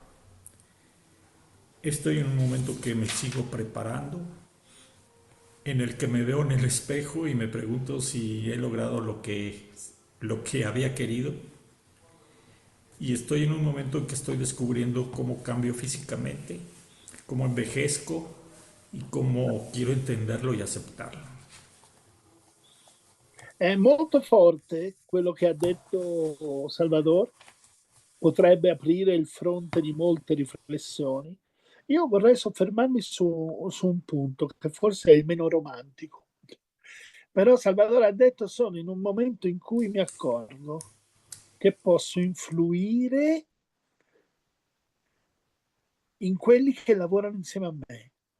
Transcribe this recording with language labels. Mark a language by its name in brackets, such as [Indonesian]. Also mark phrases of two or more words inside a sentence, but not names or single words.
[Spanish] Estoy en un momento que me sigo preparando, en el que me veo en el espejo y me pregunto si he logrado lo que lo que había querido, y estoy en un momento en que estoy descubriendo cómo cambio físicamente, cómo envejezco y cómo quiero entenderlo y aceptarlo. [Italian] È molto forte quello che ha detto Salvador, potrebbe aprire il fronte di molte riflessioni. Io vorrei soffermarmi su un punto che forse è il meno romantico. Però Salvador ha detto sono in un momento in cui mi accorgo che posso influire in quelli che lavorano insieme a me.